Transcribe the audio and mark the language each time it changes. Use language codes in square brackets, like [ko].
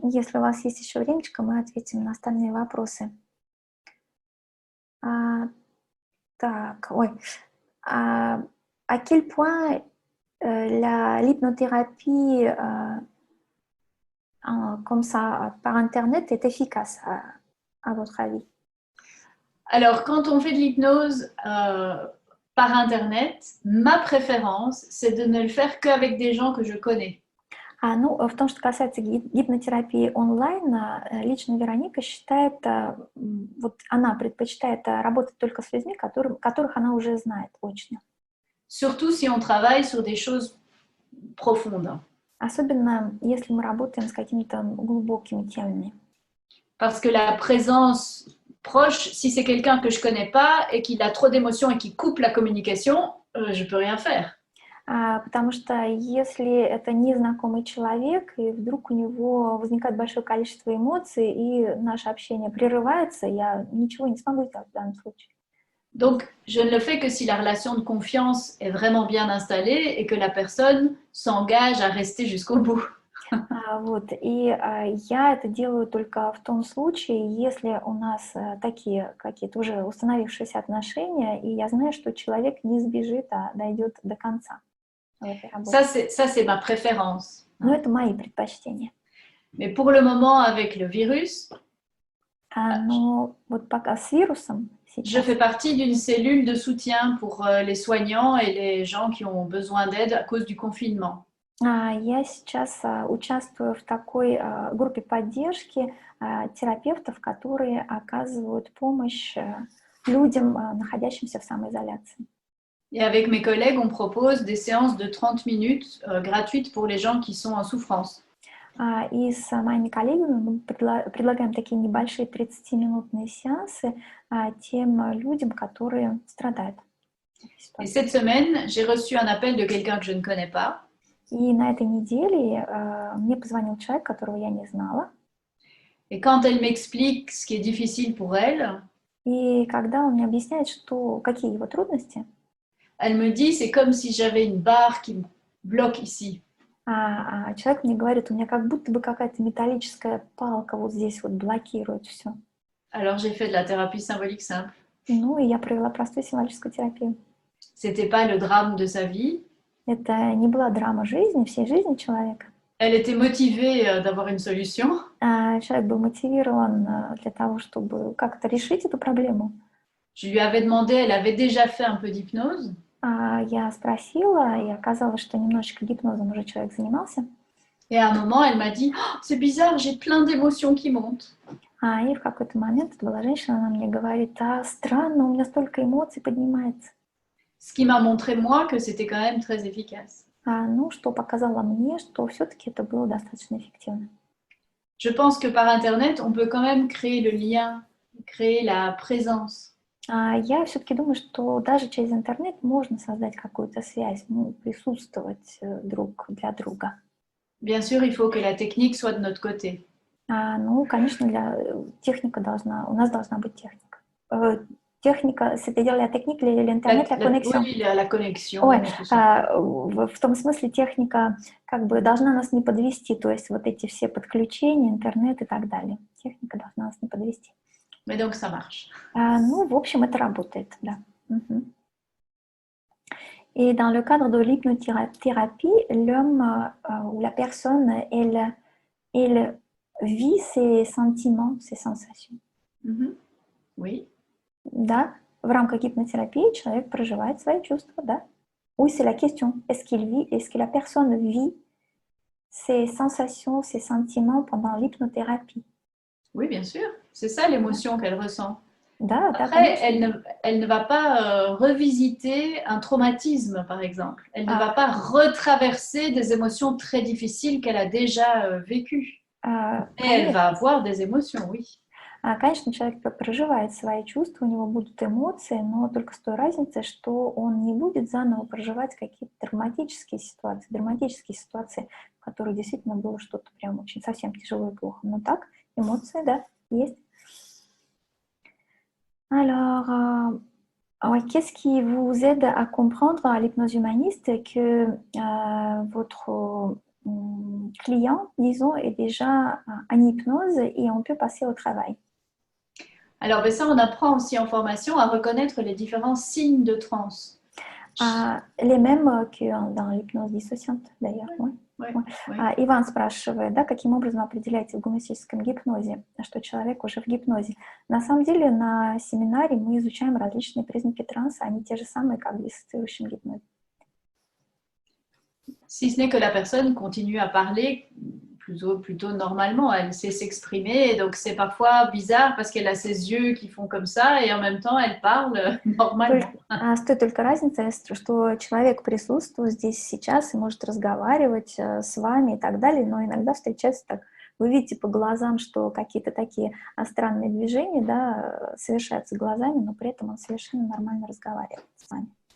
[ru] Если у вас есть еще времечко, мы ответим на остальные вопросы. Так, ой. [fr] À quel point l'hypnothérapie comme ça, par Internet, est efficace, à votre avis? Alors, quand on fait de l'hypnose par Internet, ma préférence, c'est de ne le faire qu'avec des gens que je connais. [ru] Ну, в том, что касается гипнотерапии онлайн, лично Вероника считает, вот она предпочитает работать только с людьми, которых она уже знает очно. [fr] Surtout si on travaille sur des choses profondes. [ru] Особенно, если мы работаем с какими-то глубокими темами. [fr] Parce que la présence proche, si c'est quelqu'un que je connais pas et qu'il a trop d'émotions et qui coupe la communication, je peux rien faire. [ru] Потому что если это незнакомый человек, и вдруг у него возникает большое количество эмоций, и наше общение прерывается, я ничего не смогу сделать в данном случае. [fr] Donc, je ne le fais que si la relation de confiance est vraiment bien installée et que la personne s'engage à rester jusqu'au bout. [ru] Вот. И я это делаю только в том случае, если у нас такие какие-то уже установившиеся отношения, и я знаю, что человек не сбежит, а дойдет до конца. [fr] Ça, c'est ma préférence. [ru] Но это мои предпочтения. [fr] Mais pour le moment, avec le virus, [ru] но вот пока с вирусом сейчас, [fr] je fais partie d'une cellule de soutien pour les soignants et les gens qui ont besoin d'aide à cause du confinement. [ru] Я сейчас участвую в такой группе поддержки терапевтов, которые оказывают помощь людям, находящимся в самоизоляции. [fr] Et avec mes collègues, on propose des séances de 30 minutes gratuites pour les gens qui sont en souffrance. [ru] И с моими коллегами мы предлагаем такие небольшие 30-минутные сеансы тем людям, которые страдают. [fr] Et cette semaine, j'ai reçu un appel de quelqu'un que je ne connais pas. [ru] И на этой неделе мне позвонил человек, которого я не знала. [fr] Et quand elle m'explique ce qui est difficile pour elle, [ru] и когда он мне объясняет, какие его трудности, [fr] elle me dit, c'est comme si j'avais une barre qui me bloque ici. [ru] Человек мне говорит, у меня как будто бы какая-то металлическая палка вот здесь вот блокирует все. [fr] Alors j'ai fait de la thérapie symbolique simple. [ru] Ну и я провела простую символическую терапию. [fr] C'était pas le drame de sa vie. [ru] Это не была драма жизни, всей жизни человека. [fr] Elle était motivée d'avoir une solution. [ru] Человек был мотивирован для того, чтобы как-то решить эту проблему. [fr] Je lui avais demandé, elle avait déjà fait un peu d'hypnose. [ru] Я спросила, и оказалось, что немножечко гипнозом уже человек занимался. [fr] Et à un moment, elle m'a dit, oh, c'est bizarre, j'ai plein d'émotions qui montent. [ru] И в какой-то момент, это была женщина, она мне говорит, странно, у меня столько эмоций поднимается. [fr] Ce qui m'a montré, moi, que c'était quand même très efficace. [ru] Ну, что показало мне, что все-таки это было достаточно эффективно. [fr] Je pense que par Internet, on peut quand même créer le lien, créer la présence. [ru] Я все-таки думаю, что даже через интернет можно создать какую-то связь, присутствовать друг для друга. [fr] Bien sûr, il faut que la technique soit de notre côté. [ru] Ну, конечно, у нас должна быть техника. [fr] Техника, c'est-à-dire la technique, l'internet, la connexion. Oui, la connexion, [ru] Ой, [fr] tout ça. [ru] в том смысле техника как бы должна нас не подвести, то есть вот эти все подключения, интернет и так далее. Техника должна нас не подвести. [fr] Mais donc, ça marche. [ru] Ну, в общем, это работает, да. Мгм. [fr] Et dans le cadre de l'hypnothérapie, l'homme ou la personne, elle vit ses sentiments, ses sensations. Oui. [ru] Да, в рамках гипнотерапии человек проживает свои чувства, да. [fr] Oui, c'est la question. Est-ce que la personne vit ses sensations, ses sentiments pendant l'hypnothérapie? Oui, bien sûr. C'est ça l'émotion qu'elle ressent. [ru] Да, да, [fr] Après, [ru] конечно. [fr] elle ne va pas revisiter un traumatisme, par exemple. Elle ne Ah. va pas retraverser des émotions très difficiles qu'elle a déjà vécues. Et elle va avoir des émotions, oui. [ru] Конечно, человек проживает свои чувства, у него будут эмоции, но только с той разницей, что он не будет заново проживать какие-то драматические ситуации, в которых действительно было что-то прям очень совсем тяжело и плохо. Но так, эмоции, да, есть. [fr] Alors, ouais, qu'est-ce qui vous aide à comprendre à l'hypnose humaniste que votre client, disons, est déjà en hypnose et on peut passer au travail? Alors, ben ça, on apprend aussi en formation à reconnaître les différents signes de transe. Les mêmes que dans l'hypnose dissociante, d'ailleurs. Oui. [ru] Иван спрашивает, да, каким образом определяете в гуманистическом гипнозе, что человек уже в гипнозе. На самом деле на семинаре мы изучаем различные признаки транса, они те же самые, как в диссоциирующем гипнозе. [fr] Si ce n'est que la personne continue à parler plutôt normalement, elle sait s'exprimer, donc c'est parfois bizarre parce qu'elle a ses yeux qui font comme ça et en même temps elle parle normalement. [ru] С той только разницей, что человек присутствует здесь сейчас и может разговаривать с вами и так далее, но иногда встречается так, вы видите по глазам, что какие-то такие странные движения, да, совершаются глазами, но при этом он совершенно нормально разговаривает с вами.